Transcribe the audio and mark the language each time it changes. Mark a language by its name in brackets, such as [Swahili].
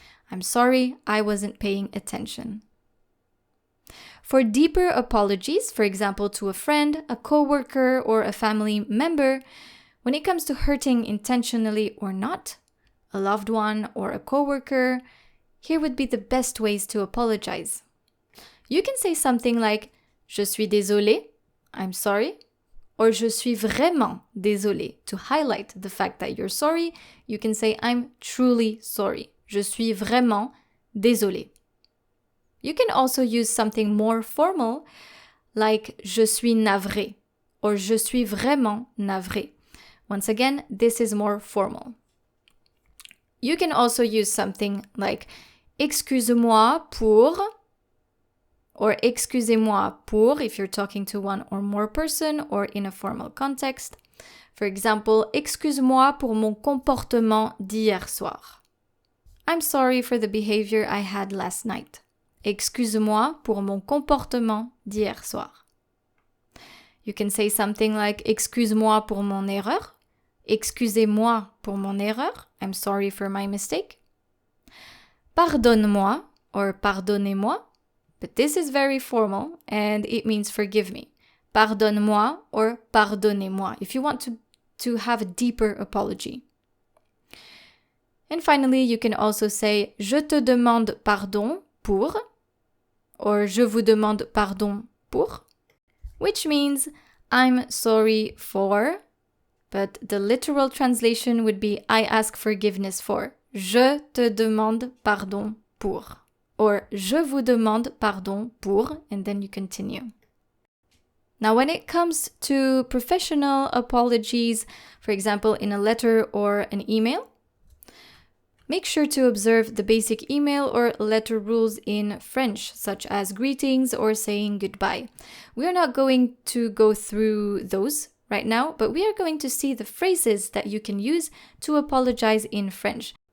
[English] I'm sorry, I wasn't paying attention. For deeper apologies, for example, to a friend, a coworker, or a family member, when it comes to hurting intentionally or not, a loved one or a coworker, here would be the best ways to apologize. You can say something like [French] je suis désolé, [English] I'm sorry, or [French] je suis vraiment désolé. [English] To highlight the fact that you're sorry, you can say I'm truly sorry. [French] Je suis vraiment désolé. [English] You can also use something more formal like [French] je suis navré [English] or [French] je suis vraiment navré. [English] Once again, this is more formal. You can also use something like [French] excuse-moi pour [English] or [French] excusez-moi pour [English] if you're talking to one or more person or in a formal context. For example, [French] excuse-moi pour mon comportement d'hier soir. [English] I'm sorry for the behavior I had last night. [French] Excuse-moi pour mon comportement d'hier soir. [English] You can say something like [French] excuse-moi pour mon erreur. Excusez-moi pour mon erreur. [English] I'm sorry for my mistake. [French] Pardonne-moi [English] or [French] pardonnez-moi. [English] But this is very formal and it means forgive me. [French] Pardonne-moi [English] or [French] pardonnez-moi [English] if you want to have a deeper apology. And finally, you can also say [French] je te demande pardon pour [English] or [French] je vous demande pardon pour, [English] which means I'm sorry for, but the literal translation would be I ask forgiveness for. [French] Je te demande pardon pour. Or je vous demande pardon pour, [English] and then you continue. Now, when it comes to professional apologies, for example, in a letter or an email, make sure to observe the basic email or letter rules in French, such as greetings or saying goodbye. We are not going to go through those right now, but we are going to see the phrases that you can use to apologize in French.